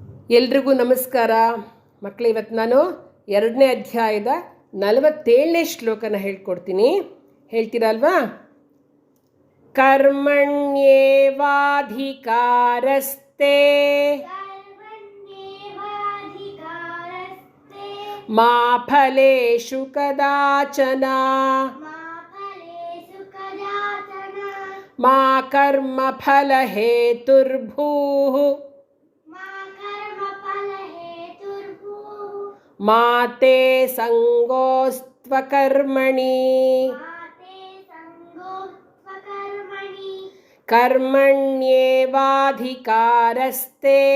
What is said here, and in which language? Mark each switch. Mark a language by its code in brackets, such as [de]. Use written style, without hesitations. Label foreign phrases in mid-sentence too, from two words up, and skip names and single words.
[kn] ಎಲ್ರಿಗೂ ನಮಸ್ಕಾರ ಮಕ್ಕಳು. ಇವತ್ತು ನಾನು 2ನೇ ಅಧ್ಯಾಯದ 47ನೇ ಶ್ಲೋಕನ ಹೇಳ್ಕೊಡ್ತೀನಿ. ಹೇಳ್ತೀರಲ್ವಾ? [sa] ಕರ್ಮಣ್ಯೇವಾಧಿಕಾರಸ್ತೆ ಮಾ ಫಲೇಷು ಕದಾಚನ ಮಾ ಕರ್ಮ ಫಲ ಹೇತುರ್ಭೂಃ ಮಾತೆ ಸಂಗೋಸ್ತ್ವಕರ್ಮಣಿ ಕರ್ಮಣ್ಯೇವಾಧಿಕಾರಸ್ತೆ